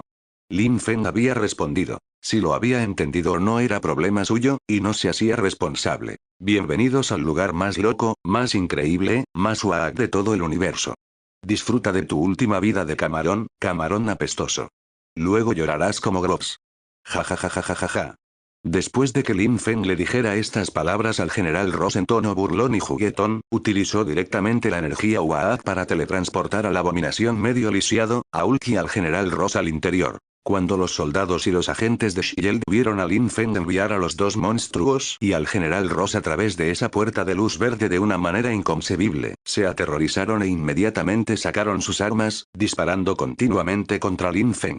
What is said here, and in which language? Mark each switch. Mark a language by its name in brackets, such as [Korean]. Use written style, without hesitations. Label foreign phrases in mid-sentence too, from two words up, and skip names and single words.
[Spanish] Lin Fen había respondido. Si lo había entendido no era problema suyo, y no se hacía responsable. Bienvenidos al lugar más loco, más increíble, más UAAC de todo el universo. Disfruta de tu última vida de camarón, camarón apestoso. Luego llorarás como Groves. Ja ja ja ja ja ja ja. Después de que Lin Fen le dijera estas palabras al general Ross en tono burlón y juguetón, utilizó directamente la energía UAAD para teletransportar a la abominación medio lisiado, a Hulk y al general Ross al interior. Cuando los soldados y los agentes de SHIELD vieron a Lin Fen enviar a los dos monstruos y al general Ross a través de esa puerta de luz verde de una manera inconcebible, se aterrorizaron e inmediatamente sacaron sus armas, disparando continuamente contra Lin Fen.